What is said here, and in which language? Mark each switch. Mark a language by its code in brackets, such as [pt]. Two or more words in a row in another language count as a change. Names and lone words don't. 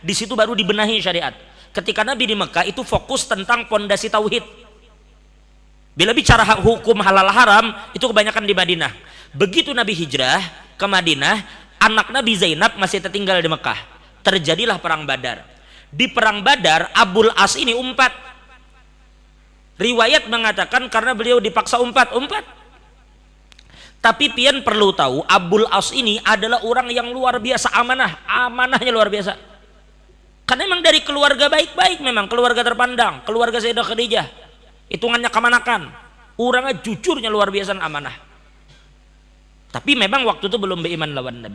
[id] Di situ baru dibenahi syariat. Ketika Nabi di Mekah itu fokus tentang pondasi tauhid. Bila bicara hukum halal haram itu kebanyakan di Madinah. Begitu Nabi hijrah ke Madinah, anak Nabi Zainab masih tertinggal di Mekah. Terjadilah perang Badar. Di perang Badar Abul As ini umpat. Riwayat mengatakan karena beliau dipaksa umpat. Tapi pian perlu tahu Abul As ini adalah orang yang luar biasa amanahnya luar biasa. Karena memang dari keluarga baik-baik, memang keluarga terpandang, keluarga Sayyidah Khadijah. Hitungannya kemanakan, orangnya jujurnya luar biasa amanah. Tapi memang waktu itu belum beriman lawan Nabi.